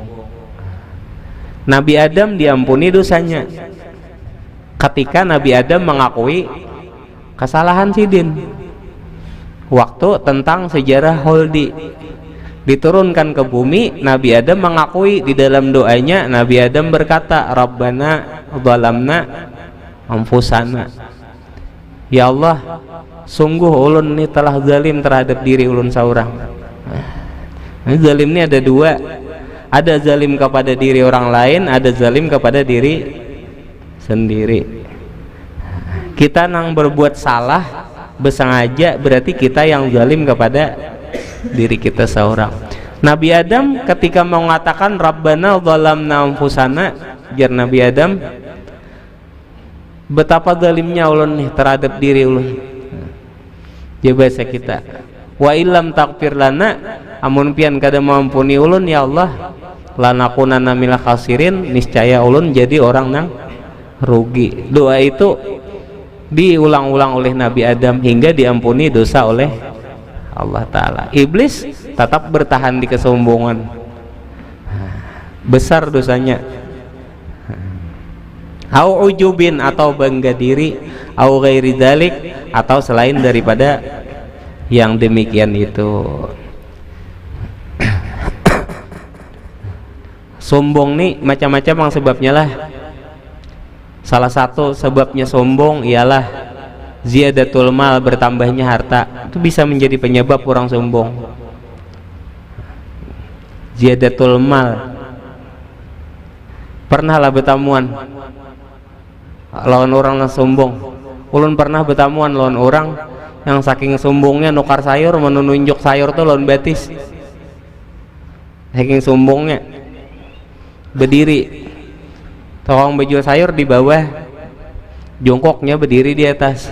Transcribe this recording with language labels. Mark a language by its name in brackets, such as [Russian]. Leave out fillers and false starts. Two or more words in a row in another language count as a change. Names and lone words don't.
[Indonesian] Nabi Adam diampuni dosanya ketika Nabi Adam mengakui kesalahan sidin. Waktu tentang sejarah Holdi diturunkan ke bumi, Nabi Adam mengakui di dalam doanya. Nabi Adam berkata, [Arabic] ربنا ظلمنا أنفسنا يا الله, [Banjar] sungguh ulun ini telah zalim terhadap diri ulun saurang. [Indonesian] Zalim ini ada dua, ada zalim kepada diri orang lain, ada zalim kepada diri sendiri. [Banjar] Kita nang berbuat salah bersengaja, [Indonesian] berarti kita yang zalim kepada diri kita seorang. Nabi Adam ketika mengatakan [Arabic] ربنا ظلمنا أنفسنا, [Banjar] jar Nabi Adam, betapa zalimnya ulun nih terhadap diri ulun. Ya bahasa kita, [Arabic] وإن لم تغفر لنا, [Banjar] amun pian kada mampuni ulun ya Allah, [Arabic] لنكونن من الخاسرين, [Banjar] niscaya ulun jadi orang nang rugi. [Indonesian] Doa itu diulang-ulang oleh Nabi Adam hingga diampuni dosa oleh Allah Ta'ala. Iblis tetap bertahan di kesombongan, besar dosanya. [Arabic] أو عجب, [Indonesian] atau bangga diri, [Arabic] أو غير ذلك, [Indonesian] atau selain daripada yang demikian itu. [Banjar] Sombong nih macam-macam yang sebabnya lah. [Indonesian] Salah satu sebabnya sombong ialah [Arabic] زيادة المال, [Indonesian] bertambahnya harta. Itu bisa menjadi penyebab orang sombong. [Arabic] زيادة المال. [Banjar] Pernahlah bertamuan lawan orang yang sombong. Ulun pernah bertamuan lawan orang yang saking sombongnya nukar sayur, menunjuk sayur tuh lawan betis, saking sombongnya berdiri, tukang bejual sayur di bawah, jongkoknya berdiri di atas.